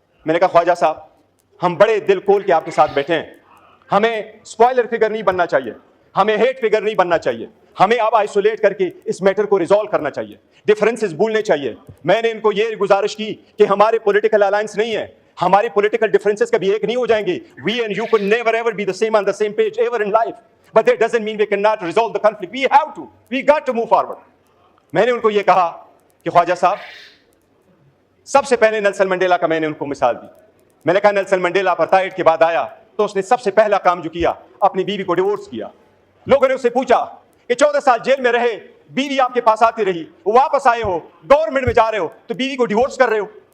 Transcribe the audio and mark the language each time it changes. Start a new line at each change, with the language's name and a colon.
Urdu: میں نے کہا خواجہ صاحب ہم بڑے دل کھول کے آپ کے ساتھ بیٹھے ہیں, ہمیں اسپوائلر فگر نہیں بننا چاہیے, ہمیں ہیٹ فگر نہیں بننا چاہیے, ہمیں اب آئسولیٹ کر کے اس میٹر کو ریزالو کرنا چاہیے, ڈفرینسز بھولنے چاہیے. میں نے ان کو یہ گزارش کی کہ ہمارے پولیٹیکل الائنس نہیں ہے, ہمارے پولیٹیکل ڈفرینسز کبھی ایک نہیں ہو جائیں گے.
English: We and you could never ever be the same on the same page ever in life, but that doesn't mean we cannot resolve the conflict. We got to move forward.
Urdu: میں نے ان کو یہ کہا کہ خواجہ صاحب سب سے پہلے نیلسن منڈیلا کا میں نے ان کو مثال دی. میں نے کہا نیلسن منڈیلا اپارٹائڈ کے بعد آیا تو اس نے سب سے پہلا کام جو کیا اپنی بیوی کو ڈیورس کیا. لوگوں نے اس سے پوچھا کہ 14 سال جیل میں رہے, بیوی آپ کے پاس آتی رہی, واپس آئے ہو, گورنمنٹ میں جا رہے ہو تو بیوی کو ڈیورس کر رہے ہو.